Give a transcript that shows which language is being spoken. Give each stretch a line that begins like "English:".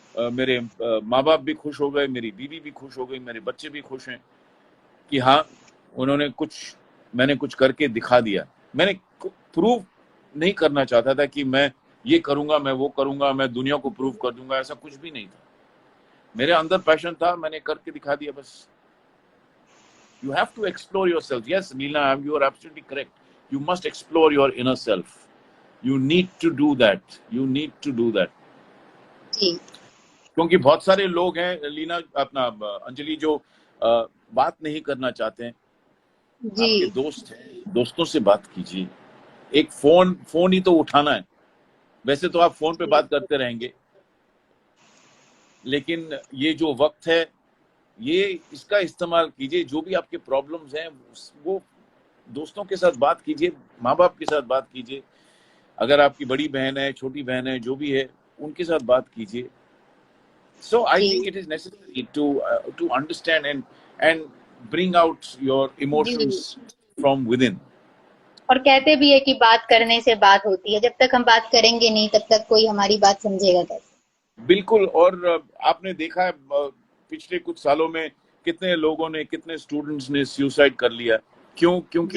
Hindi: मेरे माँ बाप भी खुश हो गए, मेरी बीवी भी खुश हो गई, मेरे बच्चे भी खुश हैं कि हाँ, मैंने कुछ करके दिखा दिया। मैंने प्रूव नहीं करना चाहता था कि मैं ये करूंगा, मैं वो करूंगा, मैं दुनिया को प्रूव कर दूंगा, ऐसा कुछ भी नहीं था। मेरे अंदर पैशन था, मैंने करके दिखा दिया बस।
English: You have to explore yourself. Yes, Neela, you are absolutely correct. You must explore your inner self. You need to do that. You need to do that.
Hindi: जी। क्योंकि बहुत सारे लोग हैं लीना, अपना अंजलि, जो बात नहीं करना चाहते हैं। जी। आपके दोस्त हैं, दोस्तों से बात कीजिए। एक फोन ही तो उठाना है। वैसे तो आप फोन पे बात करते रहेंगे, लेकिन ये जो वक्त है, ये इसका इस्तेमाल कीजिए। जो भी आपके प्रॉब्लम्स हैं वो दोस्तों के साथ बात कीजिए, माँ बाप के साथ बात कीजिए, अगर आपकी बड़ी बहन है, छोटी बहन है, जो भी है, उनके साथ बात कीजिए।
English: So I
Hindi: ji.
English: think it is necessary to understand and bring out your
Hindi: ji.
English: emotions from within.
Hindi: और कहते भी है कि बात करने से बात होती है, जब तक हम बात करेंगे नहीं तब तक कोई हमारी बात समझेगा कैसे। बिल्कुल। और आपने देखा है पिछले कुछ सालों में कितने लोगों ने, कितने स्टूडेंट्स ने सुसाइड कर लिया। क्यों? क्योंकि